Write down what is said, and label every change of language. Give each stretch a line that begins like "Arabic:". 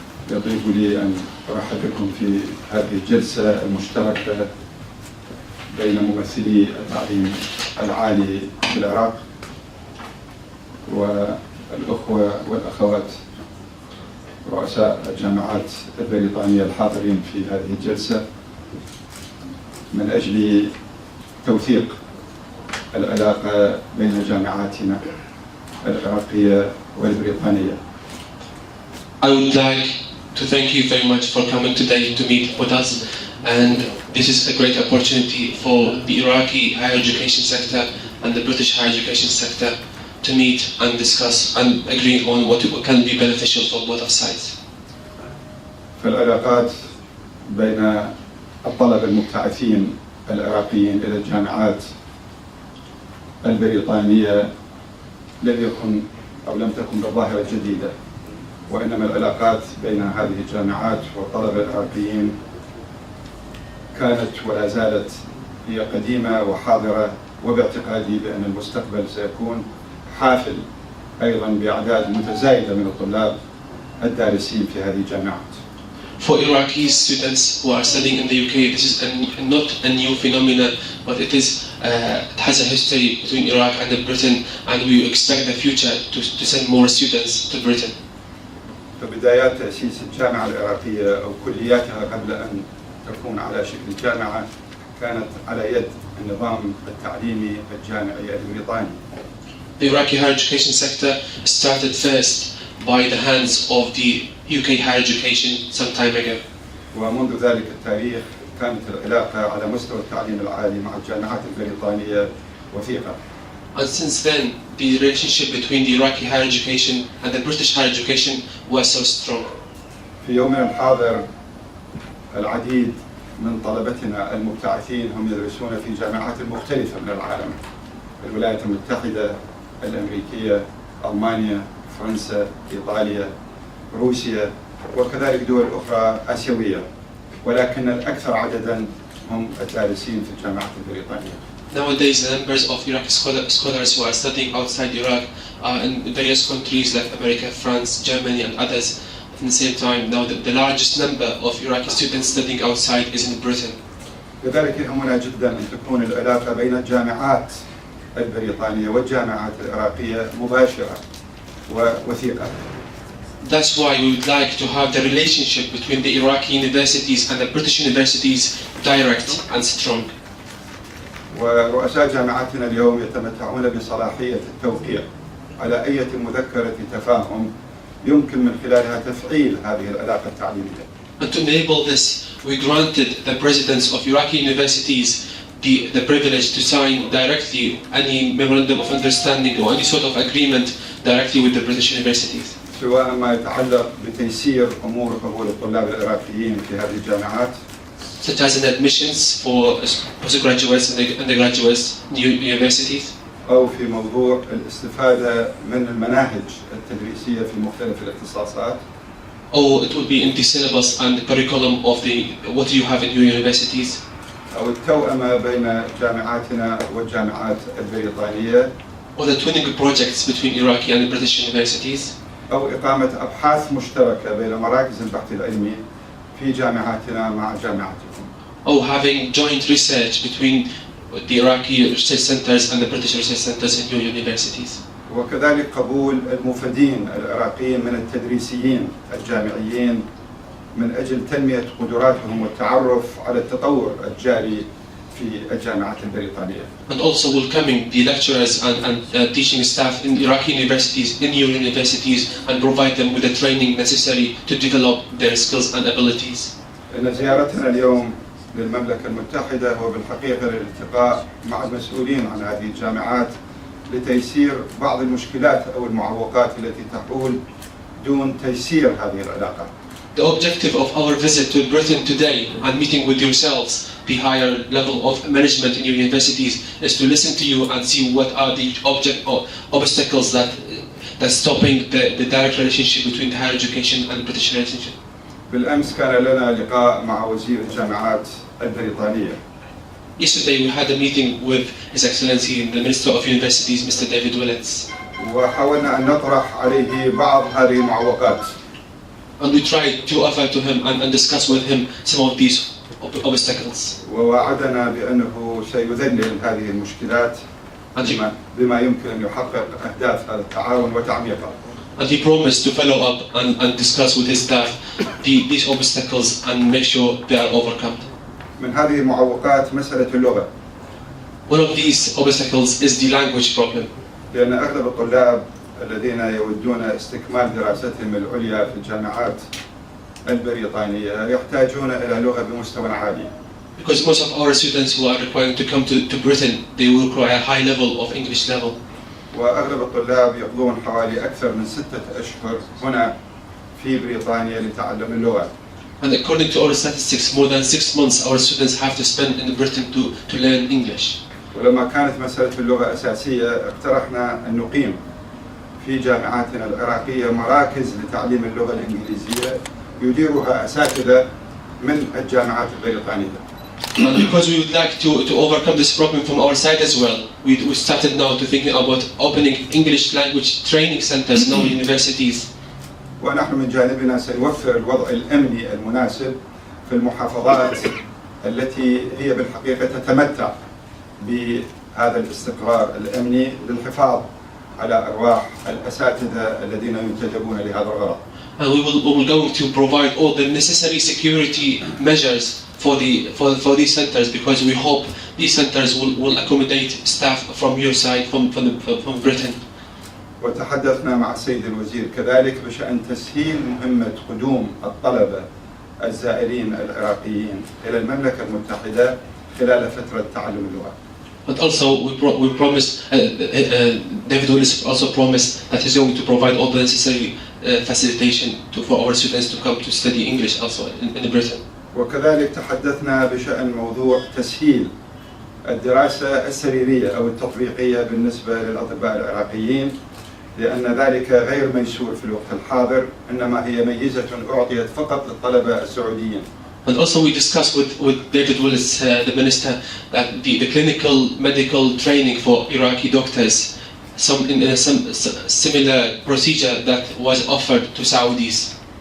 Arabic: يطيب لي أن أرحب بكم في هذه الجلسة المشتركة بين ممثلي التعليم العالي في العراق والأخوة والأخوات رؤساء الجامعات البريطانية الحاضرين في هذه الجلسة من أجل توثيق العلاقة بين جامعاتنا العراقية والبريطانية.
English: I would like to thank you very much for coming today to meet with us, and this is a great opportunity for the Iraqi higher education sector and the British higher education sector to meet and discuss and agree on what can be beneficial for both sides.
Arabic: فالعلاقات بين الطلبة المبتعثين العراقيين إلى الجامعات البريطانية لم تكن بظاهرة جديدة، وإنما العلاقات بين هذه الجامعات والطلبة العراقيين كانت ولا زالت هي قديمة وحاضرة، وباعتقادي بأن المستقبل سيكون حافل أيضا بأعداد متزايدة من الطلاب الدارسين في هذه الجامعات.
English: For Iraqi students who are studying in the UK, this is not a new phenomenon, but it has a history between Iraq and Britain, and we expect the future to send more students to Britain.
Arabic: فبدايات تأسيس الجامعة العراقية أو كلياتها قبل أن تكون على شكل جامعة كانت على يد النظام التعليمي الجامعي البريطاني.
English: The Iraqi higher education sector started first by the hands of the UK higher education some time ago.
Arabic: ومنذ ذلك التاريخ كانت العلاقة على مستوى التعليم العالي مع الجامعات البريطانية وثيقة.
English: And since then, the relationship between the Iraqi higher education and the British higher education was so strong.
Arabic: في يومنا الحاضر العديد من طلبتنا المبتعثين هم يدرسون في جامعات مختلفة من العالم: الولايات المتحدة الأمريكية، ألمانيا، فرنسا، إيطاليا، روسيا، وكذلك دول أخرى آسيوية، ولكن الأكثر عددا هم الدارسين في الجامعات البريطانية.
English: Nowadays, the numbers of Iraqi scholars who are studying outside Iraq are in various countries like America, France, Germany, and others. At the same time, now the largest number of Iraqi students studying outside is in Britain.
Arabic: لذلك يهمنا جدا أن تكون العلاقة بين الجامعات البريطانية والجامعات العراقية مباشرة ووثيقة.
English: That's why we would like to have the relationship between the Iraqi universities and the British universities direct and strong.
Arabic: ورؤساء جامعاتنا اليوم يتمتعون بصلاحية التوقيع على أي مذكرة تفاهم يمكن من خلالها تفعيل هذه العلاقة التعليمية.
English: And to enable this, we granted the presidents of Iraqi universities the privilege to sign directly any memorandum of understanding or any sort of agreement directly with the British universities.
Arabic: سواء ما يتعلق بتيسير أمور قبول الطلاب العراقيين في هذه الجامعات،
English: such as in admissions for postgraduates and undergraduates in universities,
Arabic: أو في موضوع الاستفادة من المناهج التدريسية في مختلف الاختصاصات.
English: or it would be in the syllabus and the curriculum of what you have in your universities.
Arabic: أو التوأمة بين جامعاتنا والجامعات البريطانية.
English: or the twinning projects between Iraqi and British universities.
Arabic: أو إقامة أبحاث مشتركة بين مراكز البحث العلمي في جامعاتنا مع جامعاتكم.
English: or having joint research between the Iraqi research centers and the British research centers in your universities.
Arabic: وكذلك قبول المفيدين العراقيين من التدريسيين الجامعيين من أجل تنمية قدراتهم والتعرف على التطور الجاري في الجامعات البريطانية.
English: And also welcoming the lecturers and teaching staff in Iraqi universities in your universities and provide them with the training necessary to develop their skills and abilities.
Arabic: إن زيارتنا اليوم للمملكة المتحدة هو بالحقيقة للالتقاء مع المسؤولين عن هذه الجامعات لتيسير بعض المشكلات أو المعوقات التي تحول دون تيسير هذه العلاقة.
English: The objective of our visit to Britain today and meeting with yourselves, the higher level of management in your universities, is to listen to you and see what are the obstacles that's stopping the direct relationship between the higher education and the British relationship.
Arabic: بالأمس كان لنا لقاء مع وزير الجامعات البريطانية
English: Yesterday we had a meeting with His Excellency the Minister of Universities, Mr. David Willits.
Arabic: وحاولنا أن نطرح عليه بعض هذه المعوقات.
English: And we tried to offer to him and discuss with him some of these obstacles.
Arabic: ووعدنا بأنه سيذلل هذه المشكلات بما يمكن أن يحقق أهداف هذا التعاون وتعميقه.
English: And he promised to follow up and discuss with his staff these obstacles and make sure they are overcome.
Arabic: من هذه المعوقات مسألة اللغة.
English: One of these obstacles is the language problem.
Arabic: لأن أغلب الطلاب الذين يودون استكمال دراستهم العليا في الجامعات البريطانية يحتاجون إلى لغة بمستوى عالي.
English: Because most of our students who are required to come to Britain, they will require a high level of English level.
Arabic: وأغلب الطلاب يقضون حوالي أكثر من 6 أشهر هنا في بريطانيا لتعلم اللغة.
English: And according to our statistics, more than 6 months our students have to spend in Britain to learn English.
Arabic: ولما كانت مسألة اللغة أساسية اقترحنا أن نقيم في جامعاتنا العراقية مراكز لتعليم اللغة الإنجليزية يديرها أساتذة من الجامعات البريطانية.
English: And because we would like to overcome this problem from our side as well, we started now to thinking about opening English language training centers now in universities.
Arabic: ونحن من جانبنا سنوفر الوضع الأمني المناسب في المحافظات التي هي بالحقيقة تتمتع بهذا الاستقرار الأمني للحفاظ على أرواح الأساتذة الذين ينتدبون لهذا الغرض.
English: And we will going to provide all the necessary security measures for these centers, because we hope these centers will accommodate staff from your side, from Britain.
Arabic: وتحدثنا مع السيد الوزير كذلك بشأن تسهيل مهمة قدوم الطلبة الزائرين العراقيين إلى المملكة المتحدة خلال فترة تعلم اللغة.
English: But also we promised, David Willis also promised that he's going to provide all the necessary facilitation for our students to come to study English also in Britain.
Arabic: وكذلك تحدثنا بشأن موضوع تسهيل الدراسة السريرية أو التطبيقية بالنسبة للأطباء العراقيين، لأن ذلك غير ميسور في الوقت الحاضر، إنما هي ميزة أعطيت فقط للطلبة السعوديين.
English: And also we discussed with David Willis, the minister, that the clinical medical training for Iraqi doctors, some similar procedure that was offered to Saudis.